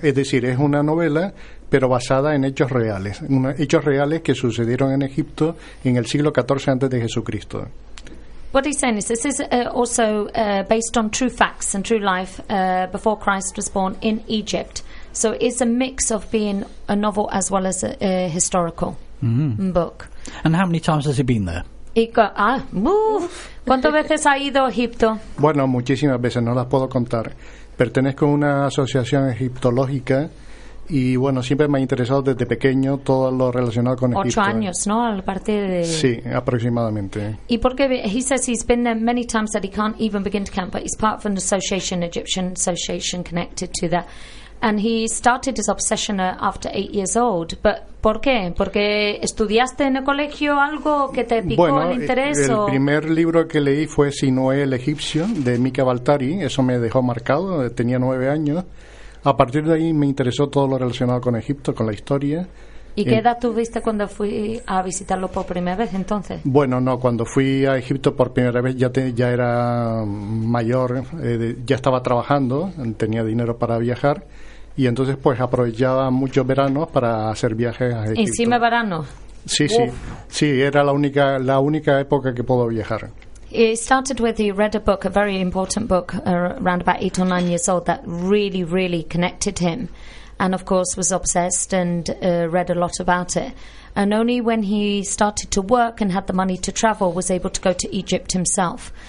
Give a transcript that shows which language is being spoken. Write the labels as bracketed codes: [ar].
[es] Es decir, es una novela, pero basada en hechos reales. Hechos reales que sucedieron en Egipto en el siglo XIV antes de Jesucristo. [en] What he's saying is this is also based on true facts and true life before Christ was born in Egypt. So it's a mix of being a novel as well as a historical book. And how many times has he been there? [es] ¿Cuántas veces ha ido a Egipto? Bueno, muchísimas veces, no las puedo contar. Pertenezco a una asociación egiptológica y bueno, siempre me ha interesado desde pequeño todo lo relacionado con Egipto. 8 años, ¿no? A partir de... Sí, aproximadamente. ¿Y por qué? [en] He says he's been there many times that he can't even begin to count, but he's part of an association, Egyptian association connected to that. And he started his obsession after 8 years old. But [es] ¿por qué? ¿Porque estudiaste en el colegio algo que te picó, bueno, el interés? Bueno, el primer libro que leí fue Sinoé el Egipcio, de Mika Baltari. Eso me dejó marcado, tenía 9 años. A partir de ahí me interesó todo lo relacionado con Egipto, con la historia. ¿Y qué edad tuviste cuando fui a visitarlo por primera vez entonces? Bueno, no, cuando fui a Egipto por primera vez ya era mayor, ya estaba trabajando, tenía dinero para viajar y entonces pues aprovechaba muchos veranos para hacer viajes a Egipto. ¿Encima verano? Sí, sí. Uf. Sí, era la única época que puedo viajar. [en] It started with he read a book, a very important book, around about 8 or 9 years old that really, really connected him. And, of course, was obsessed and read a lot about it. And only when he started to work and had the money to travel was able to go to Egypt himself.